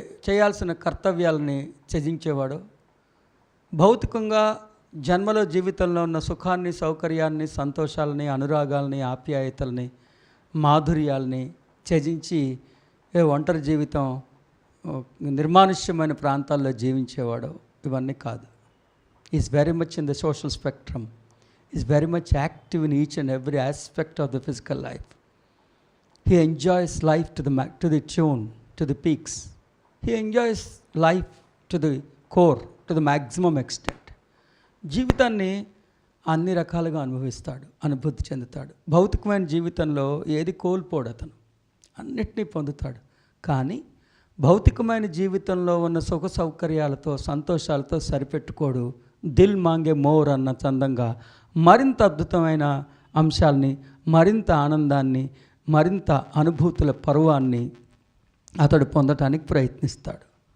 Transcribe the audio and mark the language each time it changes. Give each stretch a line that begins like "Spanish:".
Telugu: చేయాల్సిన కర్తవ్యాలని త్యజించేవాడో, భౌతికంగా జన్మలో జీవితంలో ఉన్న సుఖాన్ని, సౌకర్యాన్ని, సంతోషాలని, అనురాగాల్ని, ఆప్యాయతల్ని, మాధుర్యాల్ని త్యజించి ఒంటరి జీవితం, నిర్మానుష్యమైన ప్రాంతాల్లో జీవించేవాడో, ఇవన్నీ కాదు.
English: Is very much in the social spectrum, is very much active in each and every aspect of the physical life. He enjoys life to the tune, to the peaks. He enjoys life to the core, to the maximum extent.
Telugu: జీవితాన్ని అన్ని రకాలుగా అనుభూతి చెందుతాడు. భౌతికమైన జీవితంలో ఏది కోల్పోడు, అతను అన్నిటినీ పొందుతాడు. కానీ భౌతికమైన జీవితంలో ఉన్న సుఖ సౌకర్యాలతో, సంతోషాలతో సరిపెట్టుకోడు.
Hindi: దిల్ మాంగే మోర్
Telugu: అన్న చందంగా మరింత అద్భుతమైన అంశాలని, మరింత ఆనందాన్ని, మరింత అనుభూతుల పర్వాన్ని అతడు పొందటానికి ప్రయత్నిస్తాడు.